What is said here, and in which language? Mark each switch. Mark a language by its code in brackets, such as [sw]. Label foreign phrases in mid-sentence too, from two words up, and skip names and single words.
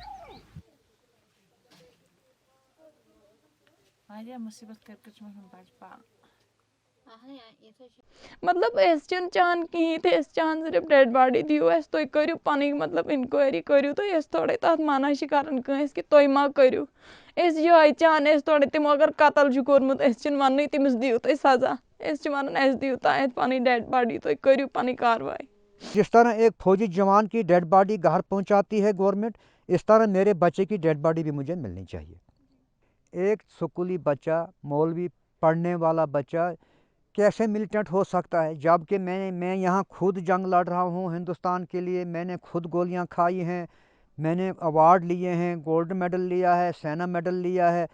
[ks] مطلب أسۍ چھِنہٕ چاہان کِہیٖنۍ تہِ أسۍ چاہان صرف [en] dead body [ks] دِیِو اَسہِ تُہۍ کٔرِو پَنٕنۍ مطلب اِنکوایری کٔرِو تُہۍ أسۍ تھوڑا تَتھ مَنع چھِ کَران کٲنٛسہِ کہِ تُہۍ ما کٔرِو أسۍ یِہوٚے چاہان أسۍ تھوڑا تِمو اگر قتل چھُ کوٚرمُت أسۍ چھِنہٕ وَننٕے تٔمِس دِیِو تُہۍ سزا أسۍ چھِ وَنان اَسہِ دِیِو تانٮ۪تھ پَنٕنۍ [en] dead body [ks] تُہۍ کٔرِو پَنٕنۍ کاروٲیی. [ur] جس طرح ایک فوجی جوان کی [en] dead body [ur] گھر پہنچاتی ہے گورنمنٹ, اس طرح میرے بچے کی [en] dead body [ur] بھی مجھے ملنی چاہیے. ایک اسکولی بچہ, مولوی پڑھنے والا بچہ کیسے ملیٹنٹ ہو سکتا ہے جب کہ میں یہاں خود جنگ لڑ رہا ہوں ہندوستان کے لیے, میں نے خود گولیاں کھائی ہیں, میں نے ایوارڈ لیے ہیں, [en] gold medal [ur] لیا ہے, سینا میڈل لیا ہے.